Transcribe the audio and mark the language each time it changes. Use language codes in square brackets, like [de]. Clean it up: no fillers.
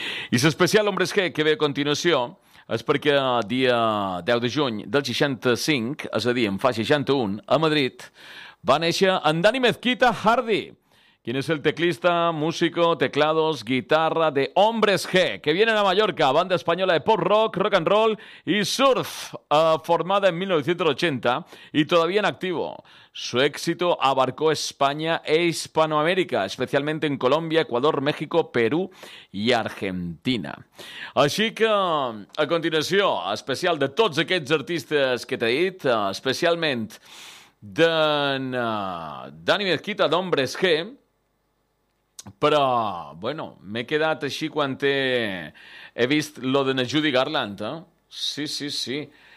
[ca] I l'especial Hombres G, que ve a continuació, és perquè dia 10 de juny del 65, és a dir, en fa 61, a Madrid, va néixer en Dani Mezquita Hardy. [es] ¿Quién es el teclista, músico, teclados, guitarra de Hombres G? Que vienen a Mallorca, banda española de pop rock, rock and roll y surf, formada en 1980 y todavía en activo. Su éxito abarcó España e Hispanoamérica, especialmente en Colombia, Ecuador, México, Perú y Argentina. [ca] Així que, a continuació, especial de tots aquests artistes que t'he dit, especialment d'en Dani Mezquita d'Hombres G... Però, bueno, m'he quedat així quan he vist lo de Judy Garland, eh? Sí, sí, sí.